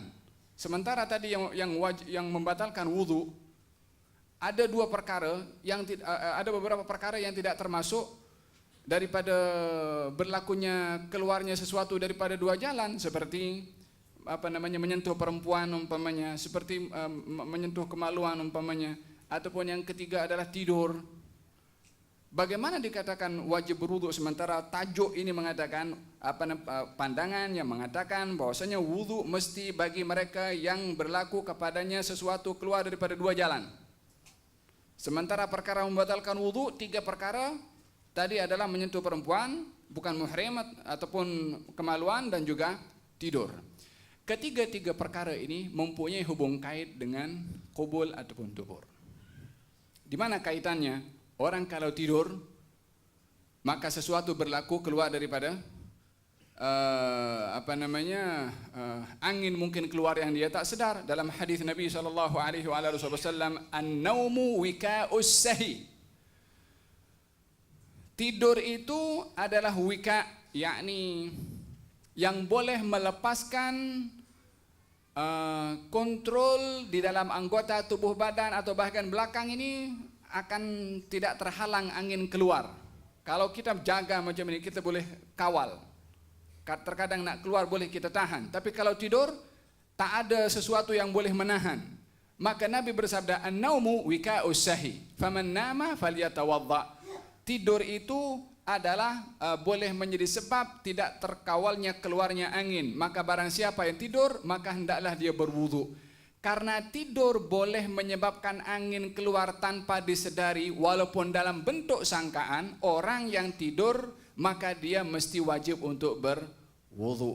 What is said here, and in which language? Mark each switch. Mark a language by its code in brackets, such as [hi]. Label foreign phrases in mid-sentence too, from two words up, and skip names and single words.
[ms] Sementara tadi yang membatalkan wudu ada dua perkara yang ada beberapa perkara yang tidak termasuk daripada berlakunya keluarnya sesuatu daripada dua jalan, seperti menyentuh perempuan umpamanya, seperti menyentuh kemaluan umpamanya, ataupun yang ketiga adalah tidur. Bagaimana dikatakan wajib berwudu sementara tajuk ini mengatakan pandangan yang mengatakan bahwasanya wudu mesti bagi mereka yang berlaku kepadanya sesuatu keluar daripada dua jalan. Sementara perkara membatalkan wudu, tiga perkara tadi adalah menyentuh perempuan bukan muhrim ataupun kemaluan dan juga tidur. Ketiga-tiga perkara ini mempunyai hubung kait dengan qubul ataupun dubur. Di mana kaitannya? Orang kalau tidur maka sesuatu berlaku keluar daripada angin mungkin keluar yang dia tak sedar. Dalam hadis Nabi SAW, [ar] النوم وكاء السه. [ms] Tidur itu adalah wika, yakni yang boleh melepaskan kontrol di dalam anggota tubuh badan atau bahkan belakang ini akan tidak terhalang angin keluar. Kalau kita jaga macam ini, kita boleh kawal. Terkadang nak keluar boleh kita tahan. Tapi kalau tidur, tak ada sesuatu yang boleh menahan. Maka Nabi bersabda, [ar] النوم وكاء السه، فمن نام فليتوضأ. [ms] Tidur itu adalah boleh menjadi sebab tidak terkawalnya keluarnya angin. Maka barang siapa yang tidur, maka hendaklah dia berwudu. Karena tidur boleh menyebabkan angin keluar tanpa disedari, walaupun dalam bentuk sangkaan, orang yang tidur maka dia mesti wajib untuk berwudu.